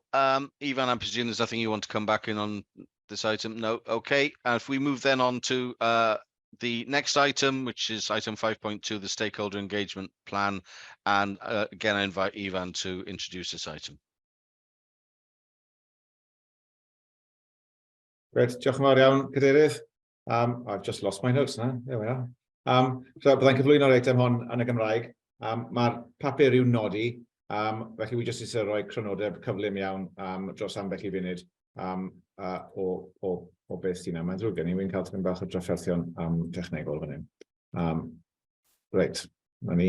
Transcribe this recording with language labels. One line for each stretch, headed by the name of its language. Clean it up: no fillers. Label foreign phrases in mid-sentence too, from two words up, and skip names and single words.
English: Ivan, I presume there's nothing you want to come back in on this item? No. Okay. If we move then on to the next item, which is item 5.2, the stakeholder engagement plan, and again, I invite Ivan to introduce this item. Great,
Welsh: diolch yn fawr iawn, Cadeirydd.
English: I've just lost my notes now. There we are.
Welsh: So byddai'n cyflwyno'r eitem hon yn y Gymraeg. Mae'r papur i'w nodi. Felly wi jyst eisiau rhoi crynodeb cyflym iawn dros ambell i funud o beth sy'n yna. Mae'n drwg gen i, wy'n cael tipyn bach o drafferthion technegol fan hyn. Reit, na ni.